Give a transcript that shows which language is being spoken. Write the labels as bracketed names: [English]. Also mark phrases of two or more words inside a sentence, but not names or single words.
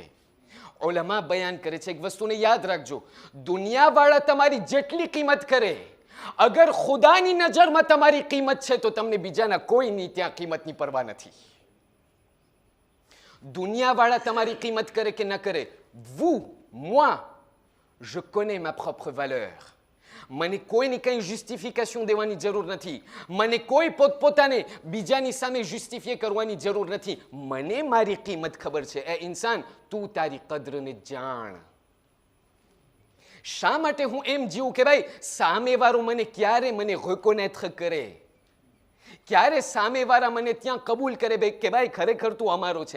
[Gujarati] ઉલમા બયાન કરે છે એક વસ્તુને યાદ રાખજો, દુનિયાવાળા તમારી જેટલી કિંમત કરે, અગર ખુદાની નજરમાં તમારી કિંમત છે તો તમને બીજાના કોઈની ત્યાં કિંમતની પરવા નથી. દુનિયાવાળા તમારી કિંમત કરે કે ન કરે, [French] vous, moi, je connais ma propre valeur. [Gujarati] મને કોઈની કંઈ જસ્ટિફિકેશન દેવાની જરૂર નથી, મને કોઈ પોતપોતાને બીજાની સામે જસ્ટિફાય કરવાની જરૂર નથી. મને મારી કિંમત ખબર છે. એ ઇન્સાન, તું તારી કદરને જાણ. શા માટે હું એમ જીવું કે ભાઈ સામેવાળો મને ક્યારે મને રિકોનેટ કરે, ક્યારે સામેવાળા મને ત્યાં કબૂલ કરે કે ભાઈ ખરેખર તું અમારો છે?